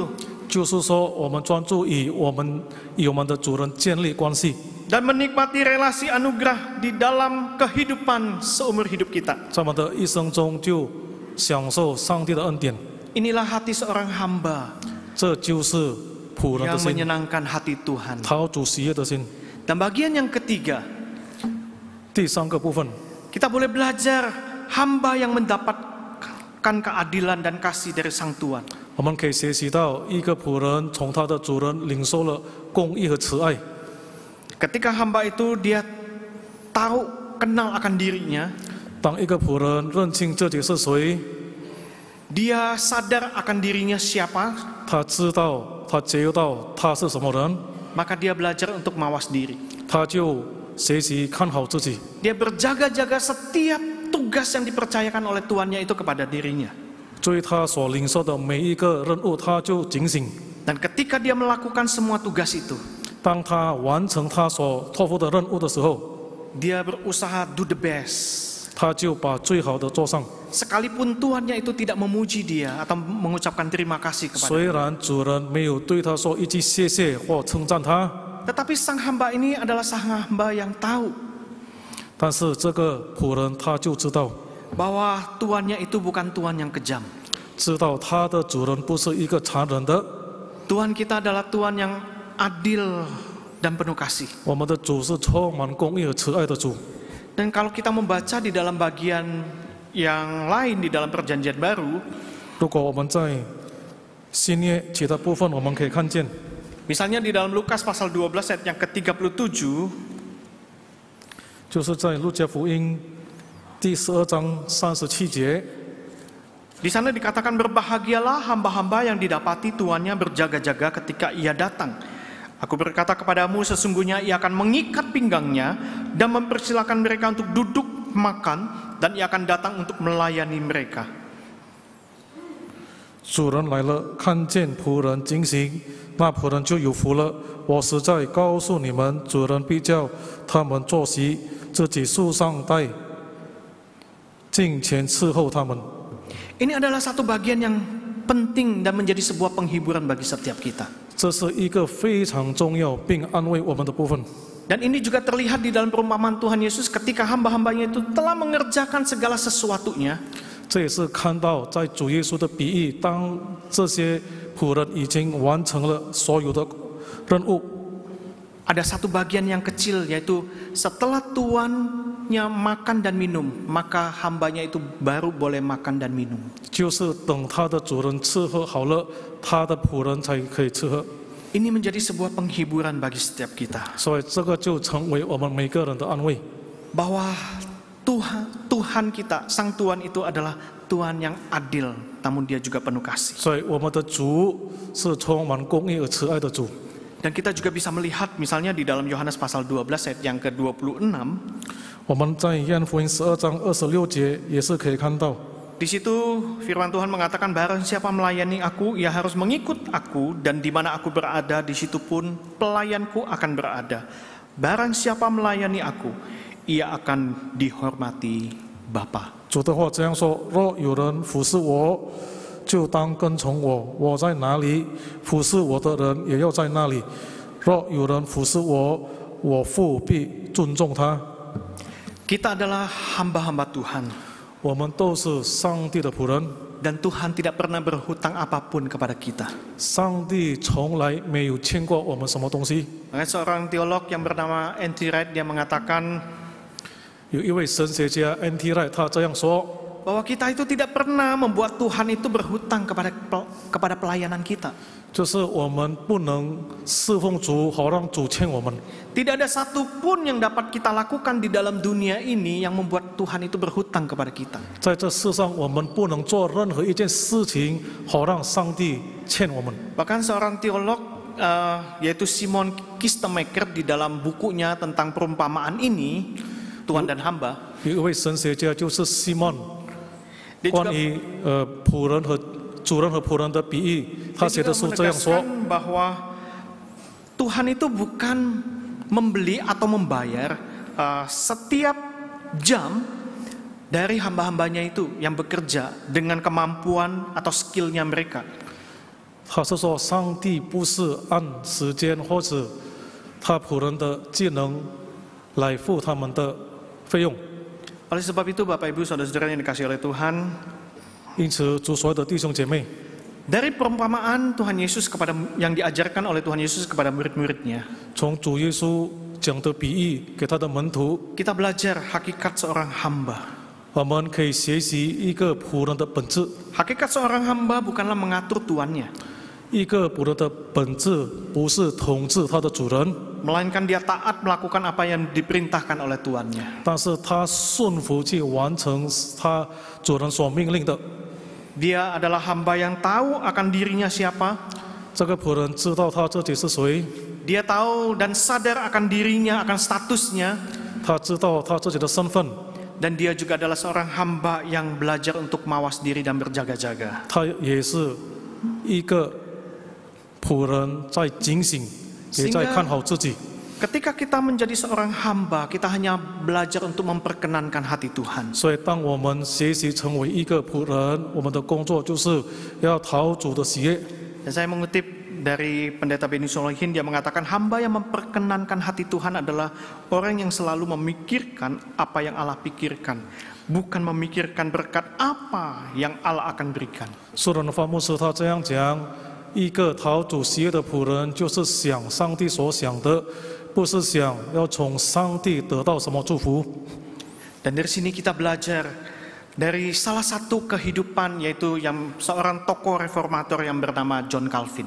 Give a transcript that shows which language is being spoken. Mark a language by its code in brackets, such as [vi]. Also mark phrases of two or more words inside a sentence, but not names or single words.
[zh] 就是说，我们专注与我们的主人建立关系， [id] dan menikmati relasi anugerah di dalam kehidupan seumur hidup kita. [zh] 在我们的一生中就享受上帝的恩典。 [id] Inilah hati seorang hamba [zh] 这就是仆人 [id] yang [zh] 的心， [id] menyenangkan hati Tuhan. [zh] 讨主喜悦的心。 [id] Dan bagian yang ketiga, [zh] 第三个部分， [id] kita boleh belajar hamba yang mendapatkan keadilan dan kasih dari Sang Tuhan. [zh] 我们可以学习到一个仆人从他的主人领受了公义和慈爱。 [id] Ketika hamba itu dia tahu, kenal akan dirinya, [zh] 当一个仆人认清自己是谁， [id] dia sadar akan dirinya siapa, [zh] 他知道，他觉悟到他是什么人， [id] maka dia belajar untuk mawas diri. [zh] 他就学习看好自己， [id] Dia berjaga-jaga setiap tugas yang dipercayakan oleh tuannya itu kepada dirinya. [zh] 对他所领受的每一个任务，他就警醒。 [id] Dan ketika dia melakukan semua tugas itu, [zh] 当他完成他所托付的任务的时候， [id] dia berusaha [en] do the best. [zh] 他就把最好的做上。 [id] Sekalipun tuannya itu tidak memuji dia atau mengucapkan terima kasih [zh] 虽 [id] kepada dia. [zh] 然主人没有对他说一句谢谢或称赞他， [id] Tetapi sang hamba ini adalah sang hamba yang tahu [zh] 但是这个仆人他就知道， [id] bahwa tuannya itu bukan Tuhan yang kejam. [zh] 知道他的主人不是一个残忍的， [id] Tuhan kita adalah Tuhan yang adil dan penuh kasih. [zh] 我们的主是充满公义和慈爱的主。 [id] Dan kalau kita membaca di dalam bagian yang lain di dalam perjanjian baru, [zh] 如果我们在新约其他部分，我们可以看见， [id] misalnya di dalam Lukas pasal 12 ayat yang ke-37, [zh] 就是在路加福音第12章37节， [id] di sana dikatakan berbahagialah hamba-hamba yang didapati tuannya berjaga-jaga ketika ia datang. Aku berkata kepadamu, sesungguhnya ia akan mengikat pinggangnya dan mempersilahkan mereka untuk duduk makan, dan ia akan datang untuk melayani mereka. [zh] 主人来了，看见仆人警醒，那仆人就有福了。我实在告诉你们，主人必叫他们坐席，自己束上带，进前伺候他们。 [id] Ini adalah satu bagian yang penting dan menjadi sebuah penghiburan bagi setiap kita. [zh] 这是一个非常重要并安慰我们的部分。 [id] Dan ini juga terlihat di dalam perumpamaan Tuhan Yesus ketika hamba-hambanya itu telah mengerjakan segala sesuatunya. [zh] 这也是看到在主耶稣的比喻，当这些仆人已经完成了所有的任务， [id] Ada satu bagian yang kecil, yaitu setelah tuannya makan dan minum, maka hambanya itu baru boleh makan dan minum. [zh] 就是等他的主人伺候好了，他的仆人才可以伺候。 [id] Ini menjadi sebuah penghiburan bagi setiap kita, [zh] 所以这个就成为我们每个人的安慰。 [id] bahwa Tuhan kita, Sang Tuhan itu adalah Tuhan yang adil, namun Dia juga penuh kasih. [zh] 所以我们的主是充满公义和慈爱的主。 [id] Dan kita juga bisa melihat misalnya di dalam Yohanes pasal 12 ayat yang ke-26, [zh] 我们在约翰福音12章26节也是可以看到， [id] di situ firman Tuhan mengatakan, barang siapa melayani aku, ia harus mengikut aku, dan di mana aku berada, di situ pun pelayanku akan berada. Barang siapa melayani aku, ia akan dihormati Bapa. [zh] 主的话这样说：若有人服侍我，就当跟从我；我在哪里，服侍我的人也要在那里。若有人服侍我，我父必尊重他。 [id] Kita adalah hamba-hamba Tuhan, [zh] 我们都是上帝的仆人， [id] dan Tuhan tidak pernah berhutang apapun kepada kita. [zh] 上帝从来没有欠过我们什么东西。 [id] Makanya seorang teolog yang bernama N.T. Wright, dia mengatakan [zh] 有一位神学家 N.T. Wright 他这样说： [id] bahwa kita itu tidak pernah membuat Tuhan itu berhutang kepada pelayanan kita. [zh] 就是我们不能侍奉主，好让主欠我们。 [id] Tidak ada satupun yang dapat kita lakukan di dalam dunia ini yang membuat Tuhan itu berhutang kepada kita. [zh] 在这世上，我们不能做任何一件事情，好让上帝欠我们。 [id] Bahkan seorang teolog yaitu Simon Kistemaker di dalam bukunya tentang perumpamaan ini, Tuhan dan hamba, [zh] 有一位神学家就是西蒙， [id] dia [zh] 关 [id] juga [zh] 于仆人和主人和仆人的比喻，他写的书这样说： [id] menegaskan bahwa Tuhan itu bukan membeli atau membayar setiap jam dari hamba-hambanya itu yang bekerja dengan kemampuan atau skillnya mereka. [zh] 他是说，上帝不是按时间或者他仆人的技能来付他们的费用。 [id] Oleh sebab itu, Bapak Ibu Saudara-saudara yang dikasihi oleh Tuhan, [zh] 因此，主所有的弟兄姐妹， [id] dari perumpamaan Tuhan Yesus yang diajarkan oleh Tuhan Yesus kepada murid-muridnya, [zh] 从主耶稣讲的比喻给他的门徒， [id] kita belajar hakikat seorang hamba. [zh] 我们可以学习一个仆人的本质。 [id] Hakikat seorang hamba bukanlah mengatur tuannya, [zh] 一个仆人的本质不是统治他的主人， [id] melainkan dia taat melakukan apa yang diperintahkan oleh tuannya. [zh] 但是他顺服去完成他主人所命令的。 [id] Dia adalah hamba yang tahu akan dirinya siapa. [zh] 这个仆人知道他自己是谁， [id] Dia tahu dan sadar akan dirinya, akan statusnya. [zh] 他知道他自己的身份， [id] Dan dia juga adalah seorang hamba yang belajar untuk mawas diri dan berjaga-jaga. [zh] 他也是一个仆人，在警醒，也在看好自己。 [id] Ketika kita menjadi seorang hamba, kita hanya belajar untuk memperkenankan hati Tuhan. [zh] 所以，当我们学习成为一个仆人，我们的工作就是要讨主的喜悦。 [id] Dan saya mengutip dari pendeta Benny Solihin, dia mengatakan hamba yang memperkenankan hati Tuhan adalah orang yang selalu memikirkan apa yang Allah pikirkan, bukan memikirkan berkat apa yang Allah akan berikan. [zh] 苏伦的发牧师他这样讲：一个讨主喜悦的仆人，就是想上帝所想的，不是想要从上帝得到什么祝福。 [id] Dan dari sini kita belajar dari salah satu kehidupan, yaitu yang seorang tokoh reformator yang bernama John Calvin.